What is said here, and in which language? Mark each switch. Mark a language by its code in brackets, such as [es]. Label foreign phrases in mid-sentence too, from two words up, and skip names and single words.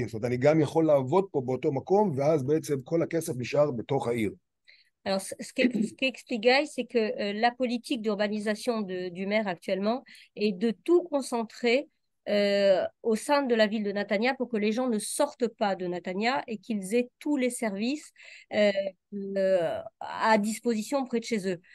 [he] זאת אומרת, אני גם יכול לעבוד פה באותו מקום, ואז בעצם כל הכסף נשאר בתוך העיר. [fr] Alors, ce qu'explique Guy, c'est que la politique d'urbanisation du maire actuellement est de tout concentrer au sein de la ville de Netanya pour que les gens ne sortent pas de Netanya et qu'ils aient tous les services à disposition près de chez eux.